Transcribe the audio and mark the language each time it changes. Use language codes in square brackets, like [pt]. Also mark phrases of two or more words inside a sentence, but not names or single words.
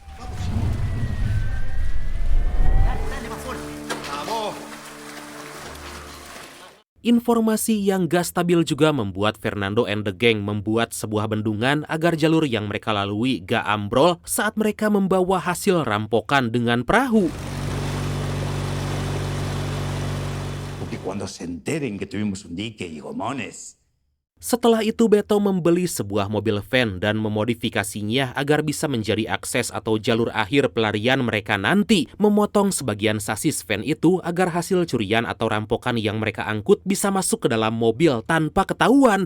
[id] Informasi yang gak stabil juga membuat Fernando and the Gang membuat sebuah bendungan agar jalur yang mereka lalui gak ambrol saat mereka membawa hasil rampokan dengan perahu. [es] Porque cuando se enteren que tuvimos un dique y gomones. [id] Setelah itu Beto membeli sebuah mobil van dan memodifikasinya agar bisa menjadi akses atau jalur akhir pelarian mereka nanti. Memotong sebagian sasis van itu agar hasil curian atau rampokan yang mereka angkut bisa masuk ke dalam mobil tanpa ketahuan.